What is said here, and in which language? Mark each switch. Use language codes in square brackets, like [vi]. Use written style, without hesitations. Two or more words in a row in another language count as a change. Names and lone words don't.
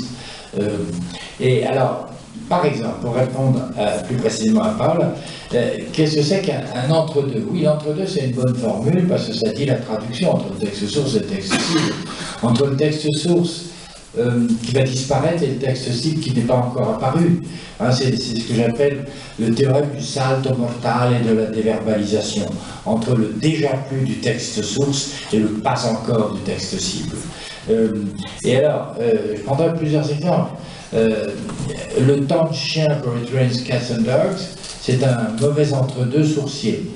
[fr] Et alors, par exemple, pour répondre plus précisément à Paul, qu'est-ce que c'est qu'un entre-deux? Oui, l'entre-deux, c'est une bonne formule parce que ça dit la traduction entre le texte source et le texte cible. Entre le texte source qui va disparaître et le texte cible qui n'est pas encore apparu. Hein, c'est ce que j'appelle le théorème du [it] salto mortale [fr] et de la déverbalisation. Entre le déjà plus du texte source et le pas encore du texte cible. Et alors, je prendrai plusieurs exemples. Le temps de chien pour [en] It Rains Cats and Dogs, [fr] c'est un mauvais entre-deux sourcier.